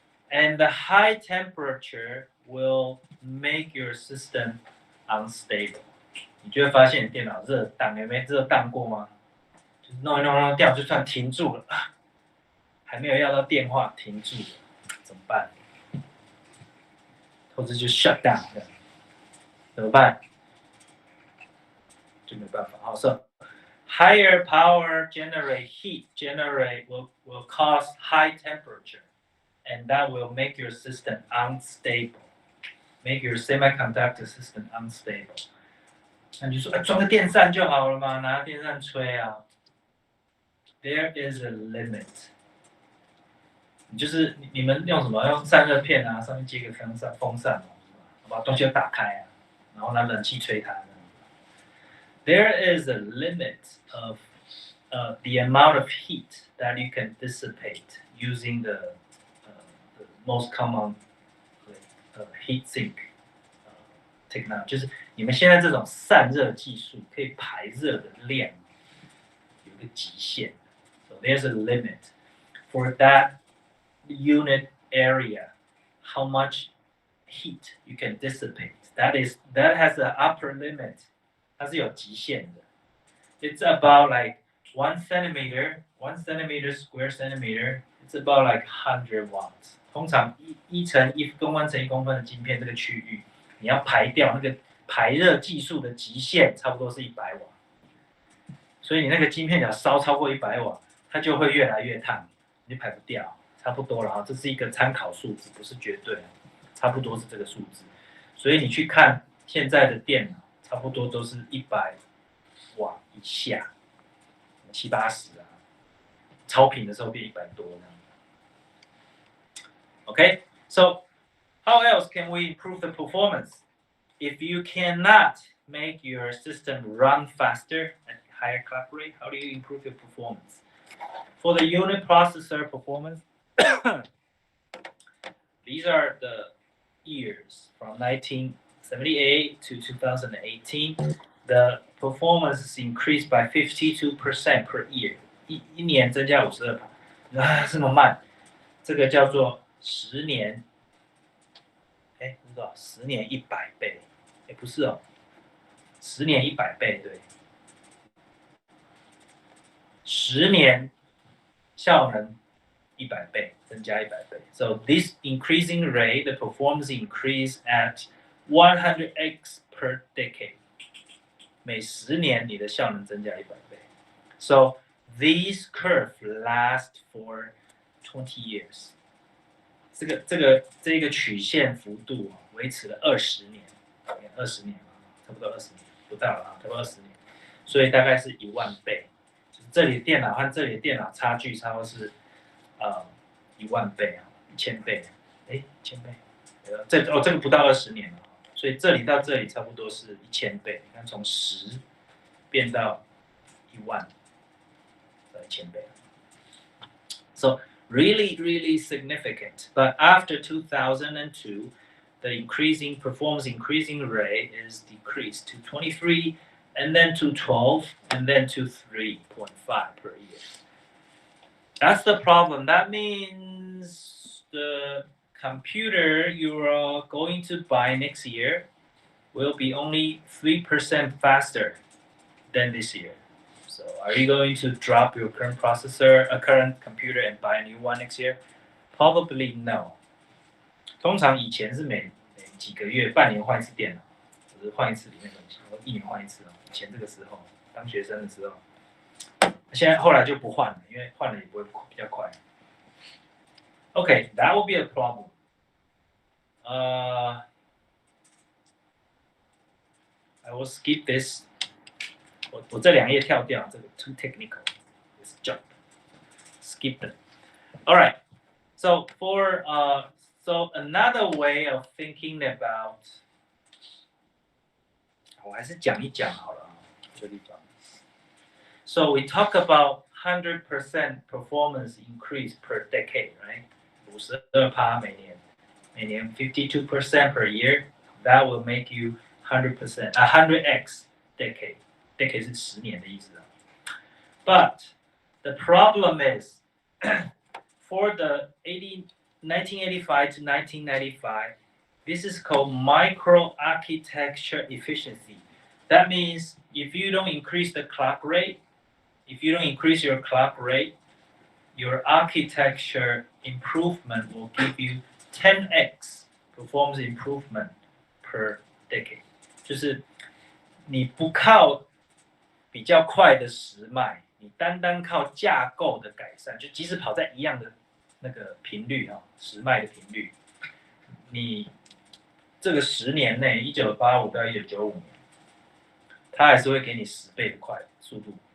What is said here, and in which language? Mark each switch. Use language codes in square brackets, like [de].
[en] And the high temperature will make your system unstable. [zh] 你就会发现你电脑热档有没有热档过吗？就是弄一弄掉，就算停住了啊，还没有要到电话停住了，怎么办？或者就 [en] shut down [zh] 这样，怎么办？就没办法。好， [en] so higher power generate heat will cause high temperature, and that will make your system unstable, make your semiconductor system unstable. [zh] 那你就说，装个电扇就好了嘛，拿电扇吹啊。 [en] There is a limit. [zh] 就是你们用什么？用散热片啊，上面接个风扇嘛，把东西打开啊，然后拿冷气吹它。 [en] There is a limit of the amount of heat that you can dissipate using the most common heat sink technology. [zh] 就是你们现在这种散热技术可以排热的量有个极限。 [en] So there's a limit for that unit area, how much heat you can dissipate. That has an upper limit. [zh] 它是有极限的。 [en] It's about like 1 square centimeter. It's about like 100 watts. [zh] 通常1乘1公分乘1公分的晶片这个区域，你要排掉那个排热技术的极限，差不多是100瓦。所以你那个晶片要烧超过100瓦，它就会越来越烫，你排不掉，差不多了哈。这是一个参考数字，不是绝对，差不多是这个数字。所以你去看现在的电脑，差不多都是100瓦以下，70-80啊，超频的时候变100多呢。 [en] Okay, so how else can we improve the performance? If you cannot make your system run faster at higher clock rate, how do you improve your performance? For the unit processor performance, these are the years from 1978 to 2018. The performance is increased by 52% per year. [zh] 一年增加52%，这么慢，这个叫做10年，哎，不知道10年100倍，哎，不是哦，10年100倍，对，10年效能100倍，增加100倍。 [en] So this increasing rate, the performance increase at 100x per decade. [zh] 每10年你的效能增加100倍。 [en] So these curve last for 20 years. [zh] 这个曲线幅度维持了20年，20年差不多20年，不到了啊，差不多20年。所以大概是1万倍。这里的电脑和这里的电脑差距差不多是1万倍啊，1000倍，哎，1000倍，这个不到20年了，所以这里到这里差不多是1000倍。你看从10变到1万，1000倍。 [en] So really, really significant. But after 2002, the performance increasing rate is decreased to 23, and then to 12, and then to 3.5 per year. That's the problem. That means the computer you are going to buy next year will be only 3% faster than this year. So are you going to drop your current current computer and buy a new one next year? Probably no. [zh] 通常以前是每几个月、半年换一次电脑，或者换一次里面的东西，或1年换一次。以前这个时候，当学生的时候，现在后来就不换了，因为换了也不会比较快。 [en] Okay, that will be a problem. I will skip this. [zh] 我这2页跳掉，这个 [en] too technical. Let's jump. Skip them. All right. So so another way of thinking about， [zh] 我还是讲一讲好了，这地方。 [en] So we talk about 100% performance increase per decade, right? 52% [zh] 每年 [en] 52% per year. That will make you 100%, 100x decade. [zh] Decade 是10年的意思啊。 [en] But the problem is, for the 1985 to 1995, this is called microarchitecture efficiency. That means if you don't increase the clock rate, if you don't increase your clock rate, your architecture improvement will give you 10x performance improvement per decade. [zh] 就是你不靠比较快的时脉，你单单靠架构的改善，就即使跑在一样的那个频率啊，时脉的频率，你这个10年内，1985到1995年，它还是会给你10倍的快速度。